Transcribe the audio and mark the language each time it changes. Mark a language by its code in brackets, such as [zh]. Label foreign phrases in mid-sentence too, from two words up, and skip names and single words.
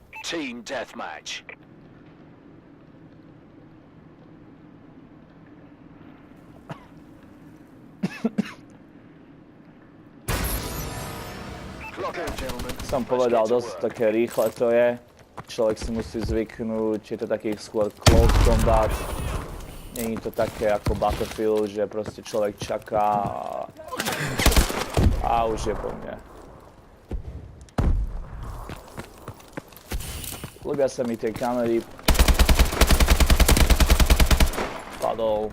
[en] Team deathmatch. Clock in, gentlemen. [sk] Som povedal, dosť také rýchle to je. Človek si musí zvyknúť, je to taký skôr [en] close combat. [sk] Není to také ako Battlefield, že proste človek čaká a už je po mne. Ľubia sa mi tie kamery. Padol.